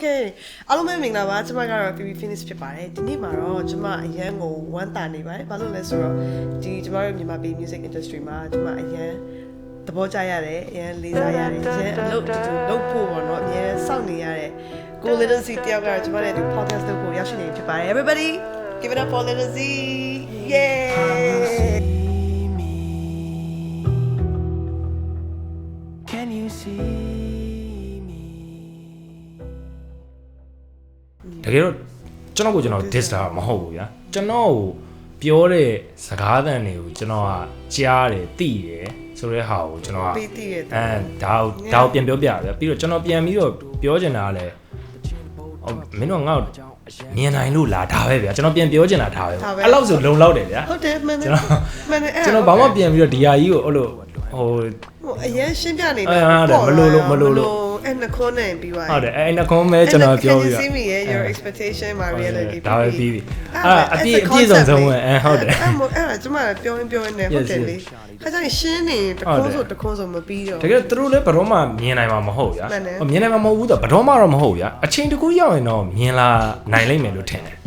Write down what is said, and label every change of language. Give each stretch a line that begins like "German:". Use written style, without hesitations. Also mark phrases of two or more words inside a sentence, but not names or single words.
Burmese: Okay အားလုံးပဲမင်္ဂလာပါကျွန်မကတော့ PB Finish ဖြစ်ပါတယ်ဒီနေ့မှာတော့ကျွန်မအရန်ကိုဝမ်းတာနေပါတယ်ဘာလို့လဲဆိုတော့ဒီကျွန်မတို့မြန်မာပြည်
English: music industry
Burmese: မှာကျွန်မအရန်သဘောကျရတယ်အရန်လေးစားရတယ်အရန်အလုပ်လုပ်ဖို့ပေါ့နော်အရန်စောင့်နေရတယ်ကို Little Z တယောက်ကတော့ကျွန်မနဲ့ဒီ podcast လုပ်ဖို့ရောက်ရှိနေဖြစ်ပါတယ်
English: everybody give it up for Little Z yeah Can you see
Burmese: တကယ်တော့ကျွန်တော်ကိုကျွန်တော် diss တာမဟုတ်ဘူးဗျာကျွန်တော်ကိုပြောတဲ့စကားသံတွေကိုကျွန်တော်ကကြားတယ်သိတယ်ဆိုတဲ့ဟာကိုကျွန်တော်ကဒါကိုပြန်ပြောပြဗျာပြီးတော့ကျွန်တော်ပြန်ပြီးတော့ပြောချင်တာကလည်းမင်းတို့ငါ့ကိုမြင်နိုင်လို့လားဒါပဲဗျာကျွန်တော်ပြန်ပြောချင်တာဒါပဲအဲ့လောက်ဆိုလုံလောက်တယ်ဗျာ ဟုတ်တယ်မှန်တယ် ကျွန်တော်ဘာမှပြန်ပြီးတော့ဒီဟာကြီးကိုအဲ့လို အရင်ရှင်းပြနေတာ မလို့ အဲ့နှခွန်းနဲ့ပြီးသွား ဟုတ်တယ်အဲ့နှခွန်းပဲကျွန်တော်ပြောပြ
English: see me your expectation my reality
Burmese: ဒါပဲပြီးပြီအပြည့်စုံဆုံးပဲဟုတ်တယ် အဲ့ကျွန်မပြောနေဟုတ်တယ်လေခါကျရင်ရှင်းနေတခွန်းဆိုမပြီးတော့ တကယ်သူတို့လည်းဘယ်တော့မှမြင်နိုင်မှာမဟုတ်ဗျာမြင်နိုင်မှာမဟုတ်ဘူးဆိုတော့ဘယ်တော့မှတော့မဟုတ်ဗျာအချိန်တကူရောက်ရင်တော့မြင်လာနိုင်လိမ့်မယ်လို့ထင်တယ်